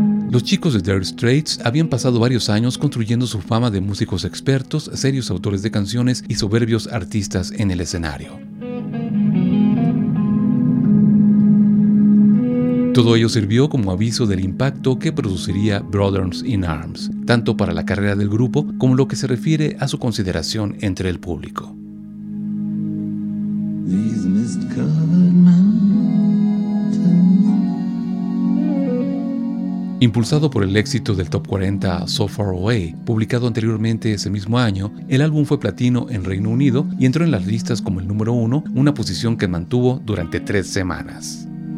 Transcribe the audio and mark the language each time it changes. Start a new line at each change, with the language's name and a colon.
Spanish: Los chicos de Dire Straits habían pasado varios años construyendo su fama de músicos expertos, serios autores de canciones y soberbios artistas en el escenario. Todo ello sirvió como aviso del impacto que produciría Brothers in Arms, tanto para la carrera del grupo como lo que se refiere a su consideración entre el público.
English: These mist-covered mountains.
Spanish: Impulsado por el éxito del Top 40 So Far Away, publicado anteriormente ese mismo año, el álbum fue platino en Reino Unido y entró en las listas como el número 1, una posición que mantuvo durante 3 semanas.